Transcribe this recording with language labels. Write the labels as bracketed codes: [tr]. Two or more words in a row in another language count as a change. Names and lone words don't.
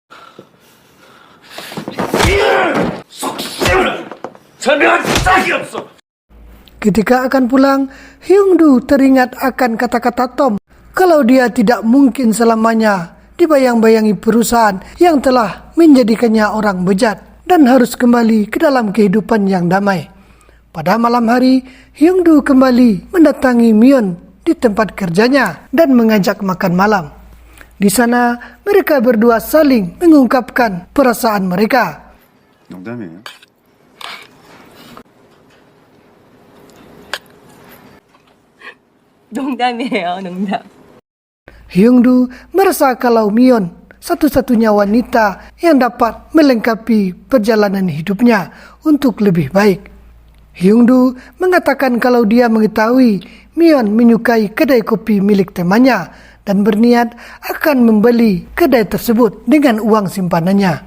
[id] Ketika akan pulang, Hyungdu teringat akan kata-kata Tom kalau dia tidak mungkin selamanya dibayang-bayangi perusahaan yang telah menjadikannya orang bejat dan harus kembali ke dalam kehidupan yang damai. Pada malam hari, Hyungdu kembali mendatangi Myeon di tempat kerjanya dan mengajak makan malam. Di sana, mereka berdua saling mengungkapkan perasaan mereka. [ko] 농담이에요. 농담이에요, 농담. [id] Hyungdu merasa kalau Myeon satu-satunya wanita yang dapat melengkapi perjalanan hidupnya untuk lebih baik. Hyungdu mengatakan kalau dia mengetahui Myeon menyukai kedai kopi milik temannya dan berniat akan membeli kedai tersebut dengan uang simpanannya.